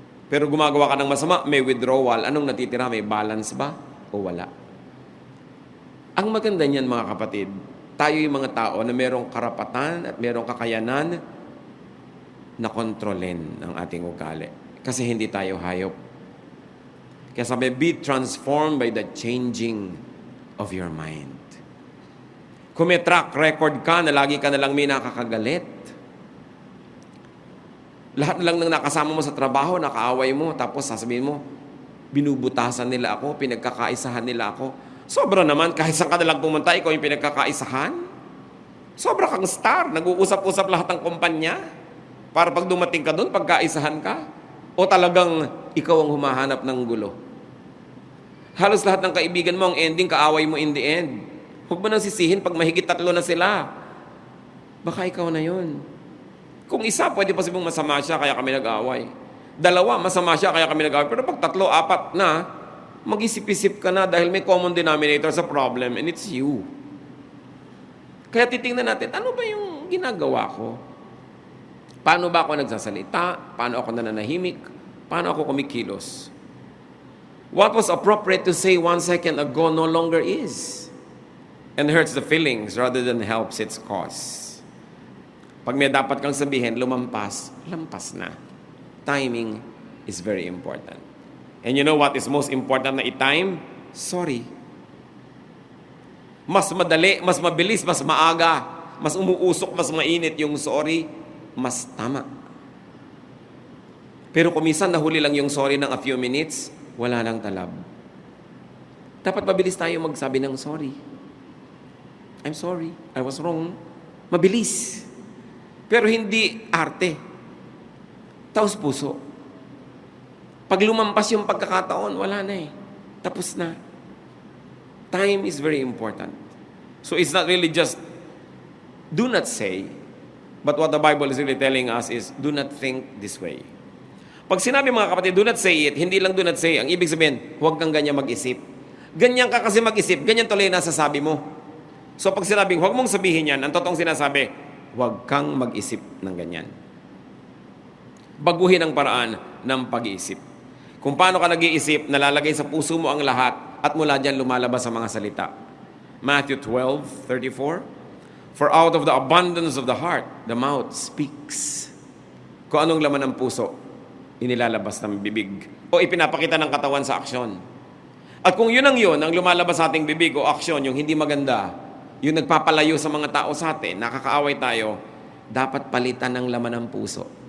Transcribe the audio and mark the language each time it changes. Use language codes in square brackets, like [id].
[tl] Pero gumagawa ka ng masama, may withdrawal. Anong natitira? May balance ba? O wala? Ang maganda niyan, mga kapatid, tayo yung mga tao na merong karapatan at merong kakayanan na kontrolin ang ating ugali. Kasi hindi tayo hayop. [en] Kaya sabi, be transformed by the changing of your mind. [tl] Kung may track record ka na lagi ka na lang may nakakagalit, lahat na lang ng nakasama mo sa trabaho, nakaaway mo, tapos sasabihin mo, binubutasan nila ako, pinagkakaisahan nila ako. Sobra naman, kahit saan ka na lang pumunta, ikaw yung pinagkakaisahan. Sobra kang star, nag-uusap-usap lahat ng kumpanya, para pag dumating ka doon, pagkaisahan ka. O talagang ikaw ang humahanap ng gulo. Halos lahat ng kaibigan mo, ang ending, kaaway mo [en] in the end. [tl] Huwag mo nang sisihin pag mahigit 3 na sila. Baka ikaw na yun. Kung isa, pwede pa sabing masama siya, kaya kami nag-away. 2, masama siya, kaya kami nag-away. Pero pag 3, 4 na, mag-isip-isip ka na dahil may common denominator sa problem [en] and it's you. [tl] Kaya titingnan natin, ano ba yung ginagawa ko? Paano ba ako nagsasalita? Paano ako nananahimik? Paano ako kumikilos? [en] What was appropriate to say 1 second ago no longer is. And hurts the feelings rather than helps its cause. [tl] Pag may dapat kang sabihin, lampas na. [en] Timing is very important. And you know what is most important [tl] na i-time? [en] Sorry. [tl] Mas madali, mas mabilis, mas maaga, mas umuusok, mas mainit yung sorry, mas tama. Pero kung minsan nahuli lang yung sorry ng [en] a few minutes, [tl] wala nang talab. Dapat mabilis tayo magsabi ng sorry. [en] I'm sorry, I was wrong. [tl] Mabilis. Pero hindi arte. Taos puso. Pag lumampas yung pagkakataon, wala na eh. Tapos na. [en] Time is very important. So it's not really just do not say, but what the Bible is really telling us is do not think this way. [tl] Pag sinabi mga kapatid, [en] do not say it, [tl] hindi lang [en] do not say. [tl] Ang ibig sabihin, huwag kang ganyan mag-isip. Ganyan ka kasi mag-isip, ganyan tuloy nasasabi mo. So pag sinabing, huwag mong sabihin yan, ang totoong sinasabi, huwag kang mag-isip ng ganyan. Baguhin ang paraan ng pag-iisip. Kung paano ka nag-iisip, nalalagay sa puso mo ang lahat at mula dyan lumalabas ang mga salita. [en] Matthew 12:34. For out of the abundance of the heart, the mouth speaks. [tl] Kung anong laman ng puso, inilalabas ng bibig o ipinapakita ng katawan sa aksyon. At kung yun ang lumalabas sa ating bibig o aksyon, yung hindi maganda, yung nagpapalayo sa mga tao sa atin, nakakaaway tayo, dapat palitan ng laman ng puso.